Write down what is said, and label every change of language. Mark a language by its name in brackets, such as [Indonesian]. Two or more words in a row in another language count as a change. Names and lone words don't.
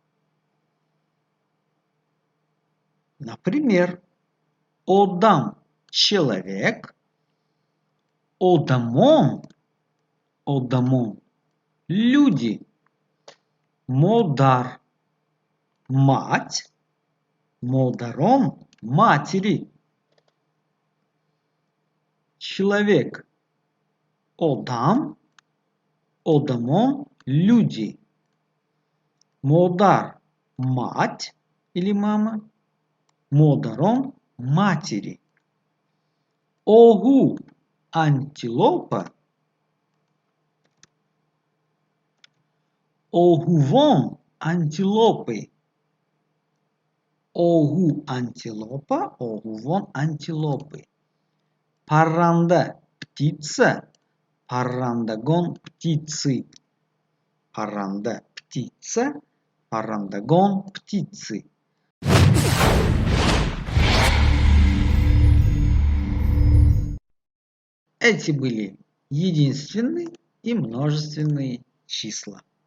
[Russian] Например, одам – человек, одамон – люди, модар – мать, модарон – матери. Человек – [Tajik] одам, одамон – [Russian] люди, модар – мать или мама, модарон – матери. Огу – антилопа, огувон – антилопы. Огу – антилопа, огувон – антилопы. Паранда – птица, парандагон – птицы. Паранда – птица, Парандагон – птицы. Эти были единственные и множественные числа.